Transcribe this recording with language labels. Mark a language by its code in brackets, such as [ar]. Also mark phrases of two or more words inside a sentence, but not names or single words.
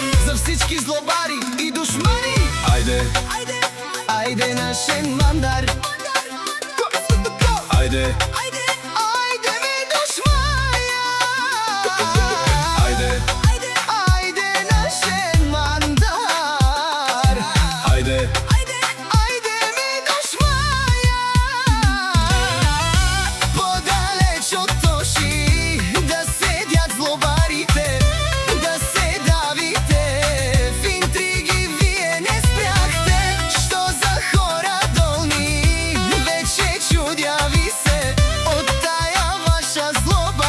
[bg] за всички злобари и душмани. [rom] Ајде, ajde našen mandar. ајде, ajde mi dušmaja. ајде, ajde našen mandar. ајде, ajde mi dušmaja. [bg] Подалеч од Тоши да седят злобарите, да се давите. В интриги вие не спряхте, што за хора долни вече чудя ви се од тая ваша злоба.